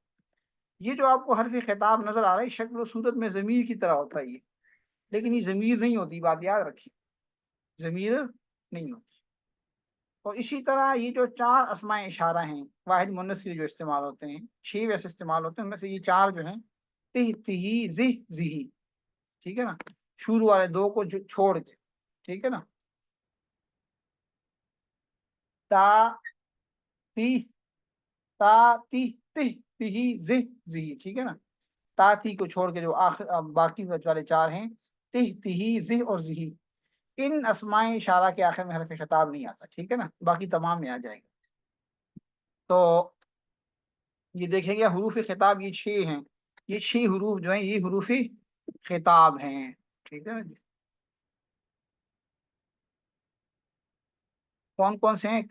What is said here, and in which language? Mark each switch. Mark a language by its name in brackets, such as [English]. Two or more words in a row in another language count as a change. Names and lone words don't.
[Urdu] یہ جو آپ کو حرف خطاب نظر آ رہا ہے شکل و صورت میں ضمیر کی طرح ہوتا ہے یہ، لیکن یہ ضمیر نہیں ہوتی، بات یاد رکھیے، ضمیر نہیں ہوتی. اور اسی طرح یہ جو چار اسماء اشارہ ہیں واحد مؤنث کے لیے جو استعمال ہوتے ہیں، 6 ویسے استعمال ہوتے ہیں، ان میں سے یہ 4 جو ہیں [Arabic] تہ تہی زہ زہی. [Urdu] ٹھیک ہے نا، شروع والے 2 کو چھوڑ کے. ٹھیک ہے نا، [Arabic] تا تی تا تی تہ تہی زہ زہی. [Urdu] ٹھیک ہے نا، [Arabic] تا تی [Urdu] کو چھوڑ کے جو آخر باقی والے 4 ہیں [Arabic] تہ تہی زہ [Urdu] اور زہی، ان اسماء اشارہ کے آخر میں حرف خطاب نہیں آتا. ٹھیک ہے نا، باقی تمام میں آ جائے گا. تو یہ دیکھیں گے حروف خطاب یہ 6 ہیں، یہ 6 حروف جو ہیں یہ حروف خطاب ہیں. ٹھیک ہے نا جی. کون کون سے ہیں؟